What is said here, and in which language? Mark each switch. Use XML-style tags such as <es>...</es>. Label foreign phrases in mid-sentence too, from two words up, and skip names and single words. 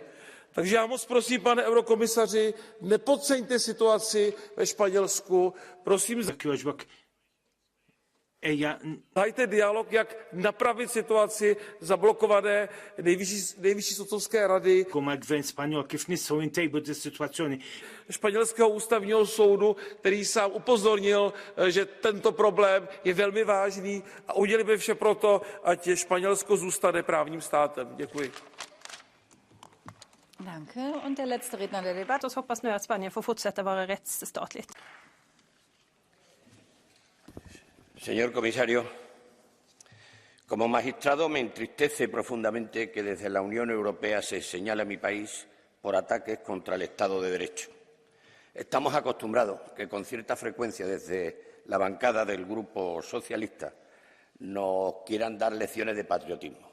<cs>Takže já moc prosím, pane eurokomisaři, nepodceňte situaci ve Španělsku, prosím, zahajte dialog, jak napravit situaci zablokované nejvyšší soudcovské rady španělského ústavního soudu, který sám upozornil, že tento problém je velmi vážný a udělíme vše proto, ať Španělsko zůstane právním státem. Děkuji.</cs> <de>Danke. Und der letzte Redner der Debatte.</de> <sv>Låt oss hoppas nu att Spanien får fortsätta vara rättsstatligt.</sv> <es>Señor comisario, como magistrado me entristece profundamente que desde la Unión Europea se señale a mi país por ataques contra el Estado de Derecho. Estamos acostumbrados que con cierta frecuencia desde la bancada del Grupo Socialista nos quieran dar lecciones de patriotismo.</es>